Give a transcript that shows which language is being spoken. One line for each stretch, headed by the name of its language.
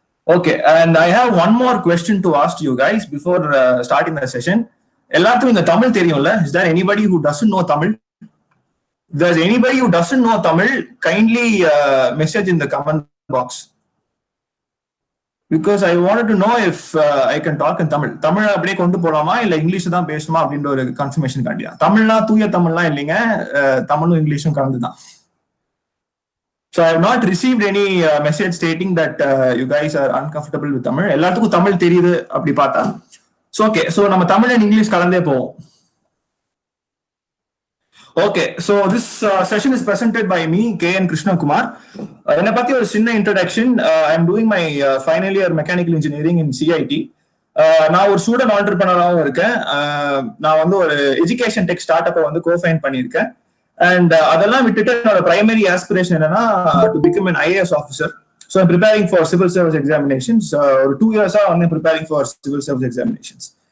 English: Okay, and I have one more question to ask you guys before starting the session.
Tamil: எல்லாத்துக்கும் இந்த தமிழ் தெரியும்ல?
English: Is there anybody who doesn't know Tamil? If there's anybody who doesn't know Tamil, kindly message in the comment box. Because I wanted to know if I can talk in Tamil.
Tamil: Tamil அப்படியே கொண்டு போலாமா இல்ல English தான் பேசணுமா அப்படின்ற ஒரு confirmation காண்டியா. தமிழ்னா தூய தமிழ்லாம் இல்லைங்க, தமிழும் இங்கிலீஷும் கலந்து தான்.
English: So I have not received any message stating that you guys are uncomfortable with Tamil.
Tamil: எல்லாத்துக்கும் தமிழ் தெரியுது அப்படி பார்த்தா.
English: So okay, so
Tamil: நம்ம தமிழ் and இங்கிலீஷ் கலந்தே போவோம்.
English: Okay, so this session is presented by me, K.N. Krishna Kumar.
Tamil: என்னை பத்தி ஒரு சின்ன introduction.
English: I am doing my final year mechanical engineering in CIT.
Tamil: நான் ஒரு ஸ்டூடெண்ட் ஆண்டர்பிரனராகவும் இருக்கேன். நான் வந்து ஒரு எஜுகேஷன் டெக் ஸ்டார்ட் அப்பை வந்து கோஃபைண்ட் பண்ணியிருக்கேன்.
English: and
Tamil: அதெல்லாம் விட்டுட்டு என்னோட
English: Primary aspiration என்னன்னா to become an IAS officer. So I'm preparing for civil service examinations. ஒரு 2 years வந்து preparing for civil service examinations.